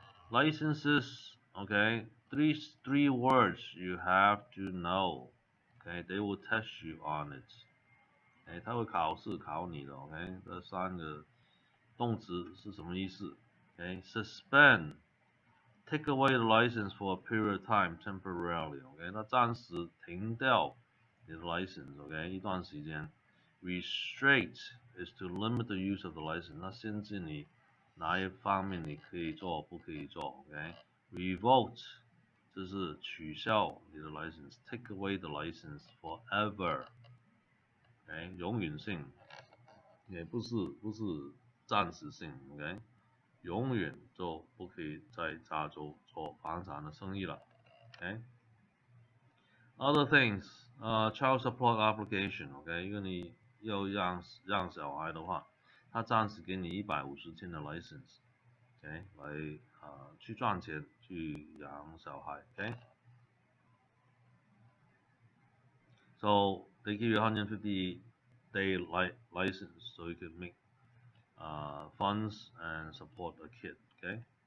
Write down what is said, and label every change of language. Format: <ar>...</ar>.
<en>Licenses，OK， three words you have to know，OK， they will test you on it，</en> <zh>他会考试考你的</zh> <en>，OK，</en> <zh>这三个动词是什么意思</zh> <en>？OK，suspend。Take away the license for a period of time temporarily.</en> <zh>OK， 那暂时停掉你的 license. OK， 一段时间。</zh> <en>Restrict is to limit the use of the license.</en> <zh>那限制你哪一方面你可以做，不可以做。 OK，revoked 这是取消你的 license.</zh> <en>Take away the license forever.</en> <zh>OK， 永远性，也不是暂时性。 OK。永远就不可以在加州做房产的生意了 ，OK。</zh> <en>Other things， child support application，OK，</en> <zh>如果你要让小孩的话，他暂时给你150天的 license，OK， 来去赚钱去养小孩</zh> <en>，OK。So they give you 150-day license so you can make funds and support a kid, okay?</en>